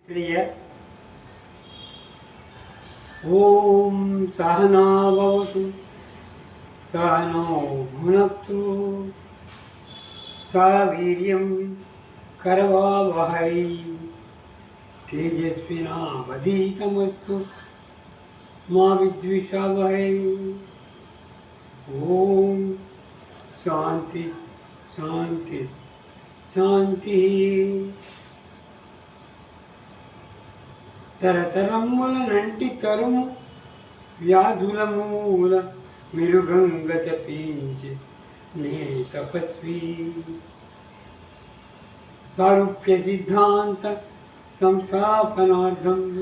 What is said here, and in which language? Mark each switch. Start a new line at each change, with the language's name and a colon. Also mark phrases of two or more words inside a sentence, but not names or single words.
Sanskrit: प्रिय ओम सहना भवतु सहनो भुनक्तु सह वीर्यं करवावहै तेजस्विनावधीतमस्तु मा विद्विषावहै। ओम शांति शांति शांति।
Telugu: తరతరముల నంటి తరుము వ్యాధుల మూల మిరుగంగ తపించి నే తపస్వి సారూప్య సిద్ధాంత సంస్థాపనార్థం